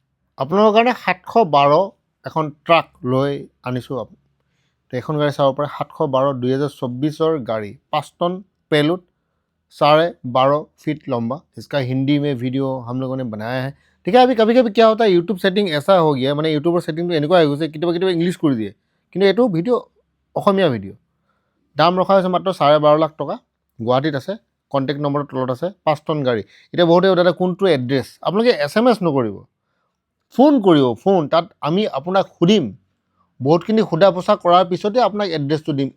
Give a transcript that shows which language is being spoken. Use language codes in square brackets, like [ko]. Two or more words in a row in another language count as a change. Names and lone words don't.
[as] আপোনালোকৰ কাৰণে 712 এখন ট্ৰাক লৈ আনিছোঁ। [hi] तो [as] এখন গাড়ী চাব পাৰে [hi] 712 2024 गाड़ी 5 टन पेलूड 12.5 फीट लंबा। इसका हिंदी में वीडियो हम लोगों ने बनाया है। ठीक है, अभी कभी कभी क्या होता है यूट्यूब सेटिंग ऐसा हो गया मैंने यूट्यूबर सेटिंग तो [as] এনেকুৱা হৈ গৈছে কেতিয়াবা ইংলিছ কৰি দিয়ে কিন্তু এইটো ভিডিঅ' অসমীয়া ভিডিঅ' দাম ৰখা হৈছে মাত্ৰ 12.5 লাখ টকা। গুৱাহাটীত আছে, কণ্টেক্ট নম্বৰ তলত আছে। 5 টন গাড়ী। এতিয়া বহুতে দাদা কোনটো এড্ৰেছ আপোনালোকে SMS নকৰিব, ফোন কৰিব। ফোন তাত আমি আপোনাক সুধিম, বহুতখিনি সোধা পোছা কৰাৰ পিছতে আপোনাক এড্ৰেছটো দিম।